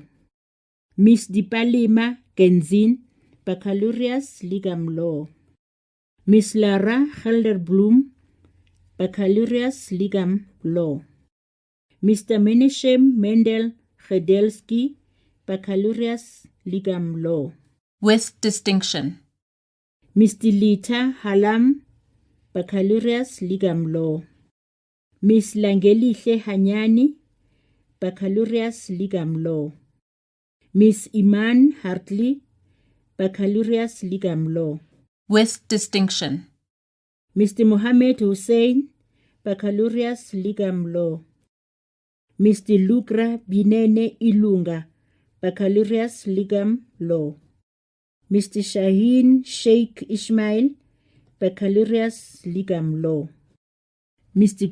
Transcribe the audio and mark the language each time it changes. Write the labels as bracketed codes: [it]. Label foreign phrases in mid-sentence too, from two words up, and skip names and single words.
[en] Miss Dipalima Genzin, [la] Baccalaureus Ligam [en] Law. Miss Lara Helderblum, [la] Baccalaureus Ligam [en] Law. Mr. Meneshem Mendel Gedelski, [la] Baccalaureus Ligam [en] Law. With distinction. Mr. Lita Halam, [la] Baccalaureus Ligam [en] Law. Miss Langelihle Hanyani, [la] Baccalaureus Ligam [en] Law. Miss Iman Hartley, [la] Baccalaureus Ligam [en] Law. With distinction. Mr. Mohammed Hussein, [la] Baccalaureus Ligam [en] Law. Mr. Lukra Binene Ilunga, [la] Baccalaureus Ligam [en] Law. Mr. Shaheen Sheikh Ismail, [la] Baccalaureus Ligam [en] Law. Mr.